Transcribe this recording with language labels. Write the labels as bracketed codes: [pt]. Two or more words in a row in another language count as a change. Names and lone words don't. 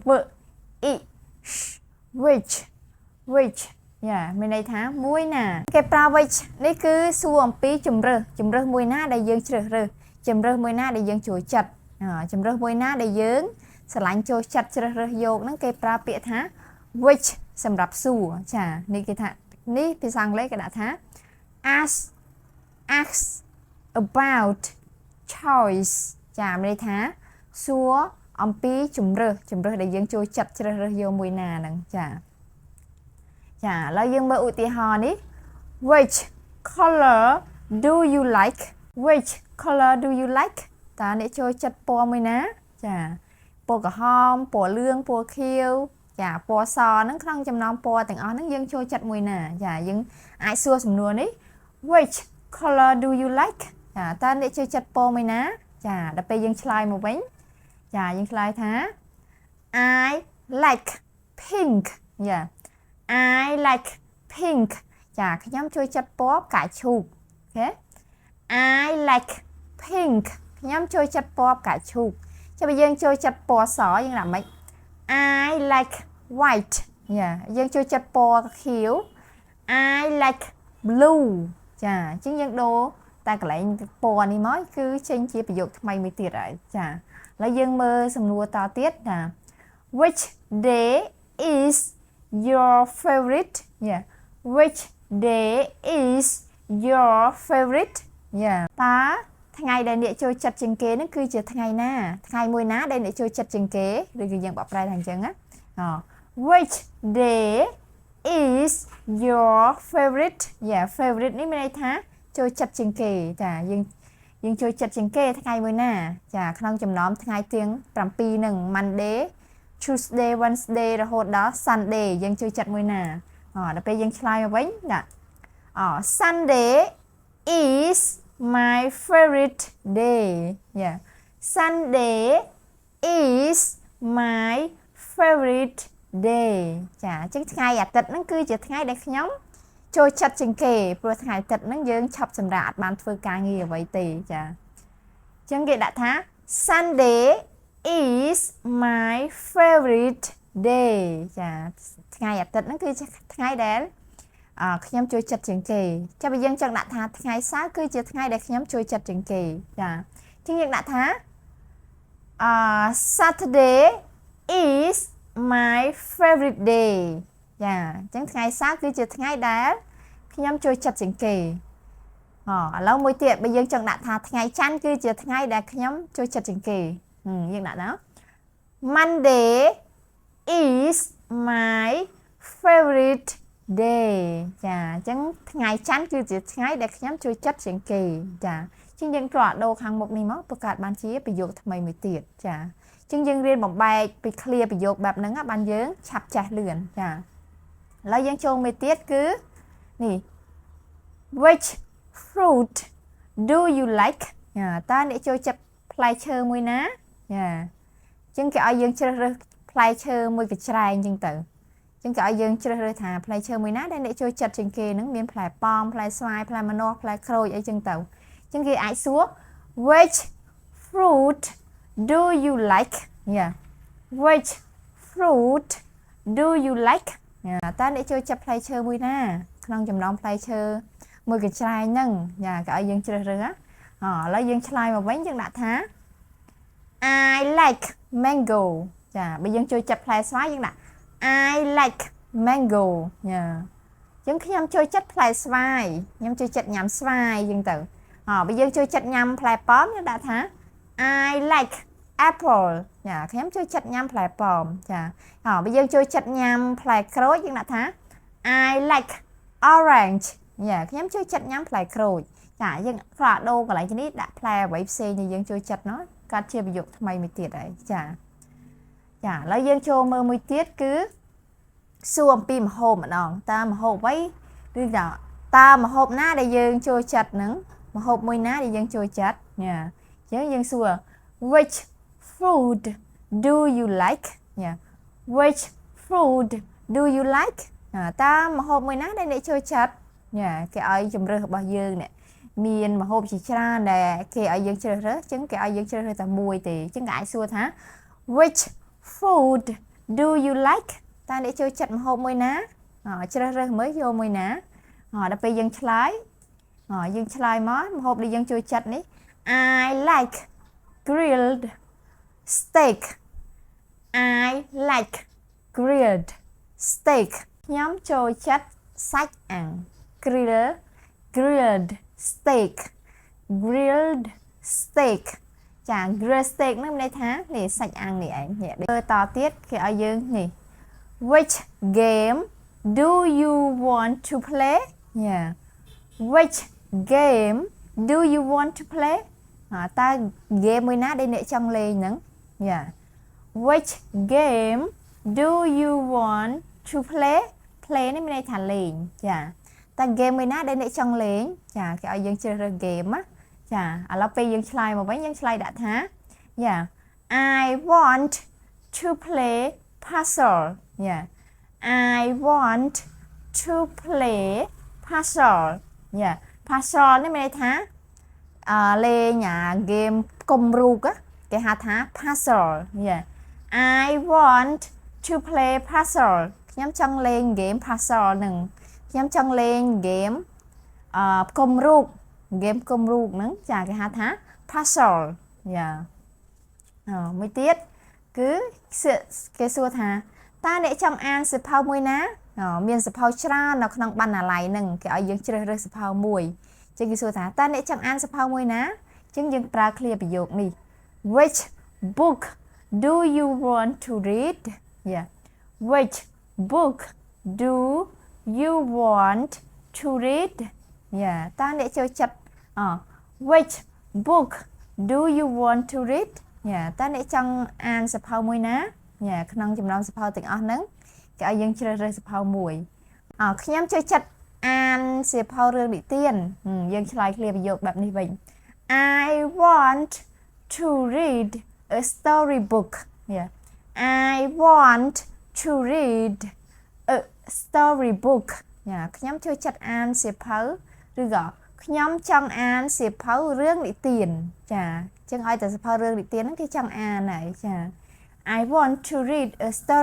[km] which យ៉ាមានន័យថាមួយណាគេប្រើ which នេះគឺសួរអំពីជំរើសមួយណាដែលយើងជ្រើសរើសជំរើសមួយណាដែលយើងចូលចិត្តជំរើសមួយណាដែលយើងស្រឡាញ់ចូលចិត្តជ្រើសរើសយកហ្នឹងគេប្រើពាក្យថា which សម្រាប់សួរចានេះគេថានេះភាសាអង់គ្លេសគេដាក់ថា [en] ask about choice [km] ចាមានន័យថាសួរអំពីជំរើសដែលយើងចូលចិត្តជ្រើសរើសយកមួយណាហ្នឹងចាឥឡូវយើងមើលឧទាហរណ៍នេះ [en] which color do you like [km] តើអ្នកចូលចិត្តពណ៌មួយណាចាពណ៌ក្រហមពណ៌លឿងពណ៌ខៀវចាពណ៌សហ្នឹងក្នុងចំណោមពណ៌ទាំងអស់ហ្នឹងយើងចូលចិត្តមួយណាចាយើងអាចសួរសំណួរនេះ [en] which color do you like [km] ចាតើអ្នកចូលចិត្តពណ៌មួយណាចាដល់ពេលយើងឆ្លើយមកវិញចាយើងឆ្លើយថា [en] I like pink [km] ចា [en] I like pink [km] ចាខ្ញុំចូលចិត្តពណ៌ផ្កាឈូកអូខេ [en] I like pink [km] ខ្ញុំចូលចិត្តពណ៌ផ្កាឈូកចាំបើយើងចូលចិត្តពណ៌សយើងដាក់ម៉េច [en] I like white [km] ចាយើង ចូលចិត្តពណ៌ខៀវ [en] I like blue [km] ចាអញ្ចឹងយើងដូរតែកន្លែងពណ៌នេះមកគឺចេញជាប្រយោគថ្មីមួយទៀតហើយចាឥ ឡូវយើងមើលសំណួរតទៀតណា [en] Which day is your favorite Which day is your favorite [km] តើថ្ងៃដែលអ្នកចូល ចិត្តជាងគេហ្នឹងគឺជាថ្ងៃណាថ្ងៃមួយណាដែលអ្នកចូលចិត្តជាងគេឬគឺ យើងបកប្រែថាអញ្ចឹងណា [en] Which day is your favorite favorite [km] នេះមានន័យថាចូលចិត្តជាងគេចាយើងចូលចិត្តជាងគេថ្ងៃមួយណាចាក្នុងចំណោមថ្ងៃទាំង7ហ្នឹង Monday Tuesday Wednesday រហូតដល់ Sunday យើងចូលចិត្តមួយណាដល់ពេលយើងឆ្លើយមកវិញណា [en] Sunday is my favorite day Sunday is my favorite day [km] ចាអញ្ចឹងថ្ងៃអាទិត្យហ្នឹងគឺជាថ្ងៃដែលខ្ញុំចូលចិត្តជាង គេព្រោះថ្ងៃអាទិត្យហ្នឹងយើងឈប់សម្រាកអត់បានធ្វើការងារអ្វីទេចាអញ្ចឹងគេដាក់ថា [en] Sunday is my favorite day [km] ចាថ្ងៃអាទិត្យហ្នឹងគឺជាថ្ងៃដែលខ្ញុំចូលចិត្តជាងគេចាំបើយើងចង់ដាក់ថាថ្ងៃសៅរ៍គឺជាថ្ងៃដែលខ្ញុំចូលចិត្តជាងគេចាអញ្ចឹងយើងដាក់ថា [en] Saturday is my favorite day [km] ចាអញ្ចឹងថ្ងៃសៅរ៍គឺជាថ្ងៃដែលខ្ញុំចូលចិត្តជាងគេឥឡូវមួយទៀតបើយើងចង់ដាក់ថាថ្ងៃច័ន្ទគឺជាថ្ងៃដែលខ្ញុំចូលចិត្តជាងគេយើងដាក់ណា [en] Monday is my favorite day [km] ចាអញ្ចឹងថ្ងៃច័ន្ទគឺជាថ្ងៃដែលខ្ញុំចូល ចិត្តជាងគេចាអញ្ចឹងយើងគ្រាន់ដូរខាងមុខនេះមកបង្កើតបានជាប្រយោគថ្មីមួយទៀតចាអញ្ចឹងយើងរៀនបំបែកពី clear ប្រយោគបែបហ្នឹងបានយើងឆាប់ចេះលឿនចាឥ ឡូវយើងចូលមួយទៀតគឺនេះ [en] Which fruit do you like [km] តើអ្នកចូលចិត្តផ្លែឈើមួយណាចាអញ្ចឹងគេឲ្យយើងជ្រើសរើសផ្លែឈើមួយកញ្ច្រែ ងអញ្ចឹងទៅអញ្ចឹងគេឲ្យយើងជ្រើសរើសថាផ្លែឈើមួយណាដែលអ្នកចូលចិត្តជាងគេហ្នឹងមានផ្លែប៉ោមផ្លែស្វាយផ្លែម្នាស់ផ្លែក្រូ ចអីចឹងទៅអញ្ចឹងគេអាចសួរ [en] Which fruit do you like Which fruit do you [km] like តើអ្នកចូលចិត្តផ្លែឈើមួយណាក្នុងចំណោមផ្លែឈើមួយកញ្ច្រែងហ្នឹងគេឲ្យយើងជ្រើសរើសឥឡូវយើងឆ្លើយមកវិញយើងដាក់ថា [en] I like mango [km] ចាបើយើងចូលចិត្តផ្លែស្វាយយើងដាក់ [en] I like mango [km] អញ្ចឹងខ្ញុំចូលចិត្តផ្លែស្វាយខ្ញុំចូលចិត្តញ៉ាំស្វាយអញ្ចឹងទៅបើយើងចូលចិត្តញ៉ាំផ្លែប៉ោមយើងដាក់ថា [en] I like [km] apple ចាខ្ញុំចូលចិត្តញ៉ាំផ្លែប៉ោមចាបើយើងចូលចិត្តញ៉ាំផ្លែក្រូចយើងដាក់ថា [en] I like orange [km] ចាខ្ញុំចូលចិត្តញ៉ាំផ្លែក្រូចចាយើងផ្លាដូរកន្លែងនេះដាក់ផ្លែអ្វីផ្សេង ដែលយើងចូលចិត្តនោះកាត់ជាប្រយោគថ្មីមួយទៀតហើយចាឥឡូវយើងចូលមើលមួយទៀតគឺសួរអំពីម្ហូបម្ដងតើម្ហូបអ្វីឬតើ ម្ហូបណាដែលយើងចូលចិត្តហ្នឹងម្ហូបមួយណាដែលយើងចូលចិត្តចាយើងសួរ [en] which food do you like which food do you like [km] តើម្ហូបមួយណាដែលអ្នកចូលចិត្តគេឲ្យជំរើសរបស់យើងនេះមានម្ហូបជាច្រើនដែលគេឲ្យយើងជ្រើសរើសអញ្ចឹងគេឲ្យយើងជ្រើសរើសតែមួយទេអញ្ចឹងគេអាចសួរថា [en] which food do you like [km] តើអ្នកចូលចិត្តម្ហូបមួយណាជ្រើសរើសមើលយកមួយណាដល់ពេលយើងឆ្លើយមកម្ហូបដែលយើងចូលចិត្តនេះ [en] I like grilled steak I like grilled steak [km] ខ្ញុំចូលចិត្តសាច់អាំង [en] grilled steak grilled steak [km] ចា [en] grilled steak [km] ហ្នឹងមានន័យថានេះសាច់អាំងនេះឯងមើលតទៀតគេឲ្យយើងនេះ [en] which game do you want to play which game do you want to play [km] តើ game មួយណាដែលអ្នកចង់លេងហ្នឹង [en] which game do you want to play play [km] នេះមានន័យថាលេងតើ game មួយណាដែលអ្នកចង់លេងគេឲ្យយើងជ្រើសរើស game ណាឥឡូវពេលយើងឆ្លើយមកវិញយើងឆ្លើយដាក់ថា [en] I want to play puzzle I want to play puzzle puzzle [km] នេះមានន័យថាលេងgame កុំរូបគេហៅថា puzzle [en] I want to play puzzle [km] ខ្ញុំចង់លេង [en] game puzzle [km] ហ្នឹងខ្ញុំចង់លេង game ផ្គុំរូប game ផ្គុំរូបហ្នឹងគេហៅថា puzzle មួយទៀតគឺគេសួរថាតើអ្នកចង់អានសៀវភៅមួយណាមានសៀវភៅច្រើននៅក្នុងបណ្ណាល័យហ្នឹងគេឲ្យយើងជ្រើសរើសសៀវភៅមួយចឹងគេសួរថាតើអ្នកចង់អានសៀវភៅមួយណាចឹង យើងប្រើឃ្លាប្រយោគនេះ [en] which book do you want to read which book do you want to read [km] តើអ្នកចូលចិត្ត [en] which book do you want to read [km] តើអ្នកចង់អានសៀវភៅមួយណាក្នុងចំណោមសៀវភៅទាំងអស់ហ្នឹងគេឲ្យយើងជ្រើសរើសសៀវភៅមួយ ខ្ញុំចូលចិត្តអានសៀវភៅរឿងនិទានយើងឆ្លើយឃ្លាប្រយោគបែបនេះវិញ [en] I want to read a storybook I want to read a storybook [km] ខ្ញុំចូលចិត្តអានសៀវភៅឬក៏ខ្ញុំចង់អានសៀវភៅរឿងនិទានចឹងឲ្យតែសៀវភៅរឿងនិទានហ្នឹងគេចង់អានហើយ [en] I want to read a storybook.